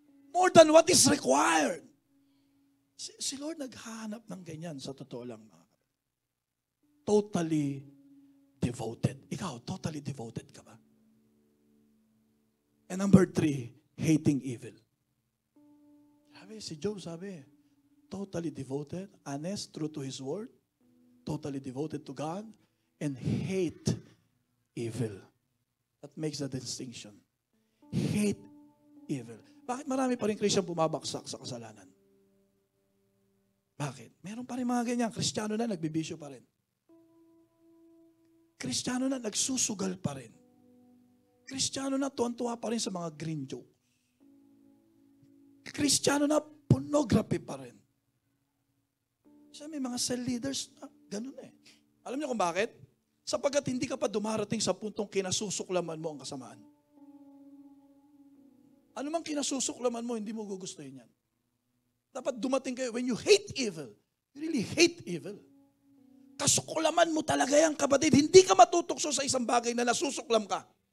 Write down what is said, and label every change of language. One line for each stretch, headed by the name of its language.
English: More than what is required.
Filipino: Si Lord naghahanap ng ganyan sa totoo lang.
English: Totally devoted.
Filipino: Ikaw,
English: totally devoted
Filipino: ka ba?
English: And number 3, hating evil. Si Job sabi, totally devoted, honest, true to his word, totally devoted to God, and hate evil. That makes the distinction. Hate evil.
Filipino: Bakit marami pa rin Christian bumabaksak sa kasalanan? Bakit? Meron pa rin mga ganyan. Kristiyano na, nagbibisyo pa rin. Kristiyano na, nagsusugal pa rin. Kristiyano na, tuwan-tuwa pa rin sa mga green joke. Kristiyano na, pornography pa rin. Kasi may mga cell leaders na ganun Alam niyo kung bakit? Sapagkat hindi ka pa dumarating sa puntong kinasusuklaman mo ang kasamaan. Ano mang kinasusuklaman mo, hindi mo gugustuhin yan. Dapat dumating kayo,
English: when you hate evil, you really hate evil.
Filipino: Kasuklaman mo talaga yan, kapatid. Hindi ka matutukso sa isang bagay na nasusuklam ka.